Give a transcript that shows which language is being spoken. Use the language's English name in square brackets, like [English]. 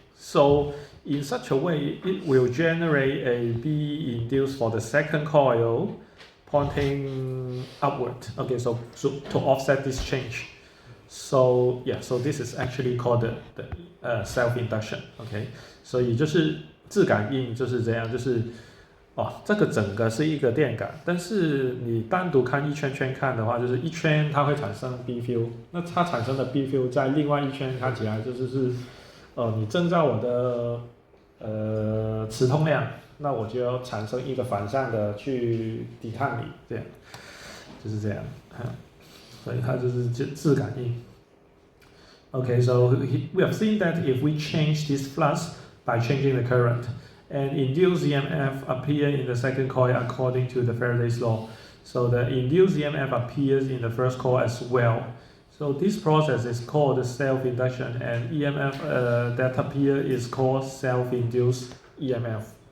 [English] So in such a way, it will generate a B induced for the second coil pointing upward. Okay, so to offset this change. So this is actually called the self-induction. [Chinese] Okay, 所以就是自感应就是这样，就是这个整个是一个电感，但是你单独看一圈圈看的话，就是一圈它会产生 B field， 那它产生的 B field 在另外一圈看起来就是你征兆我的磁通量，那我就要产生一个反向的去抵抗你，这样就是这样，所以它就是自感应。 [English] Okay, so we have seen that if we change this flux by changing the current, and induced EMF appear in the second coil according to the Faraday's law. So the induced EMF appears in the first coil as well. So this process is called self-induction, and EMF that appear is called self-induced EMF.